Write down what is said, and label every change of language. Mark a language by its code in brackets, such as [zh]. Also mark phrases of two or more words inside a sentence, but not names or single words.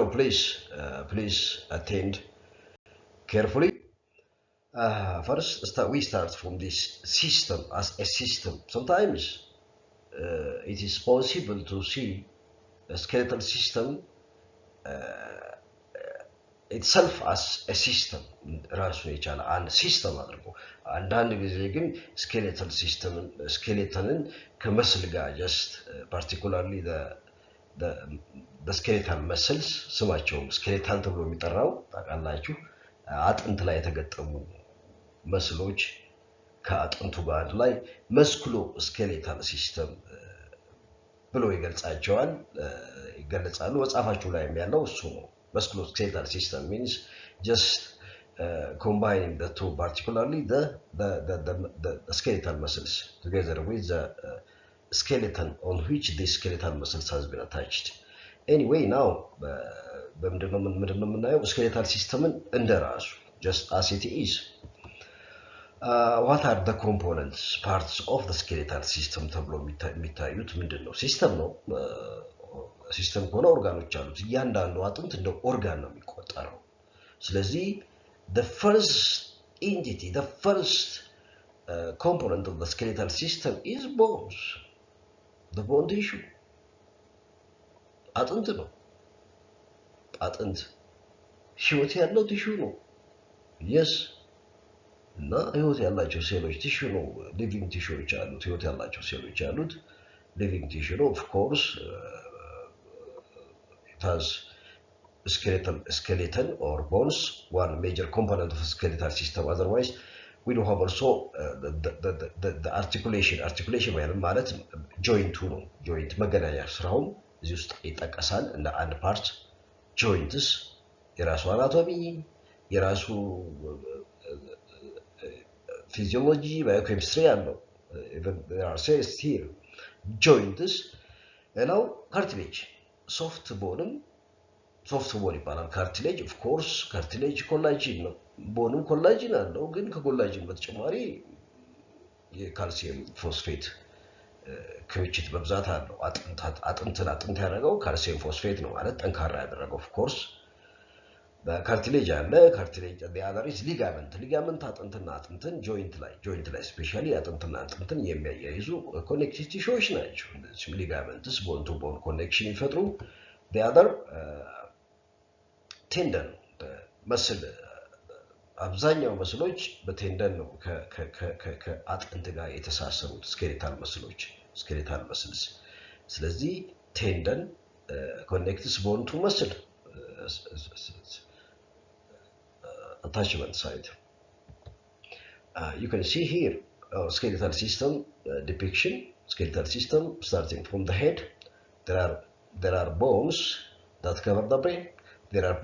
[en] Please attend carefully. First, we start from this system as a system. Sometimes it is possible to see a skeletal system itself as a system [am] ራሱን የቻለ አንድ ሲስተም አድርጎ አንዳንድ ጊዜ ግን ስኬሌተንን ከመስል ጋር [en] just particularly skeletal muscles [am] ስማቸው ስኬሌታል ተብሎ የሚጠራው ታውቃላችሁ አጥንት ላይ የተገጠሙ መስሎች ከአጥንቱ ጋር ላይ [en] musculo skeletal system [am] ብሎ ይገልጻሉ መጽሐፋችሁ ላይ ያለው እሱ ነው [en] musculoskeletal system means just combining the two, particularly the skeletal muscles together with the skeleton on which the skeletal muscles has been attached. Anyway, now በምንድነው skeletal system እንደራሱ just as it is. What are the components, parts of the skeletal system [am] ተብሎ የሚታዩት ምንድነው? ሲስተም ነው ሲስተም ከሆነ ኦርጋኖች አሉት እያንዳንዱ አጥንት እንደ ኦርጋን ነው የሚቆጠረው ስለዚህ [en] the first entity, the first component of the skeletal system is bones, the bone tissue. [am] አጥንት ነው አጥንት ህይወት ያለው ቲሹ ነው yes እና ህይወት ያላቸው ሴሎች ቲሹ ነው [en] living tissues [am] አሉት ህይወት ያላቸው ሴሎች አሉት [en] living tissue [am] ነው [en] of course it has skeleton or bones, one major component of the skeletal system. Otherwise, we do have also the articulation [am] ማለት joint ነው joint መገናኛ ስራው እዚህ ውስጥ ይጠቀሳል እንደ አንድ ፓርት joints የራሱ አናቶሚ የራሱ [en] physiology biochemistry አለው even there are cells here joints now cartilage soft bone ይባላል cartilage of course cartilage collagen [am] ነው ቦንም ኮላጅን አለው ግን ከኮላጅን በተጨማሪ የካልሲየም ፎስፌት ክምችት በብዛት አለው አጥንት ያደረገው [en] calcium phosphate [am] ነው ማለት ጠንካራ ያደረገው [en] of course [am] በካርቲሌጅ አለ [en] cartilage the other is ligament [am] አጥንትን joint ላይ especially አጥንትን የሚያያይዙ [en] connective tissues [am] ናቸው እነዚህ [en] ligaments bone to bone connection [am] ይፈጥሩ [en] the other tendon [am] መስል አብዛኛው መስሎች በቴንደን ነው ከአጥንት ጋር የተሳሰሩት [en] skeletal muscles ስለዚህ tendon connects bone to muscle attachment side you can see here skeletal system depiction skeletal system starting from the head there are bones that cover the brain there are